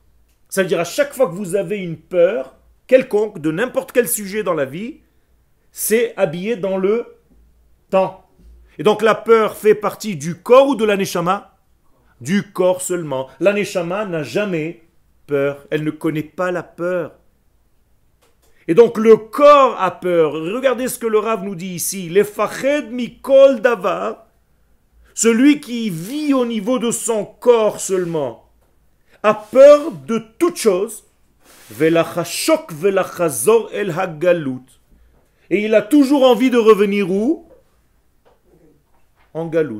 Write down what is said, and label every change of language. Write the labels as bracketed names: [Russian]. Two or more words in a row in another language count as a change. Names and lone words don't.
[French] C'est-à-dire à chaque fois que vous avez une peur, quelconque, de n'importe quel sujet dans la vie, c'est habillé dans le temps. Et donc la peur fait partie du corps ou de la neshama? Du corps seulement. La neshama n'a jamais peur. Elle ne connaît pas la peur. Et donc le corps a peur. Regardez ce que le Rav nous dit ici. [Hebrew] הפחד מכל דבר. [French] Celui qui vit au niveau de son corps seulement a peur de toute chose. Et il a toujours envie de revenir où? En galout.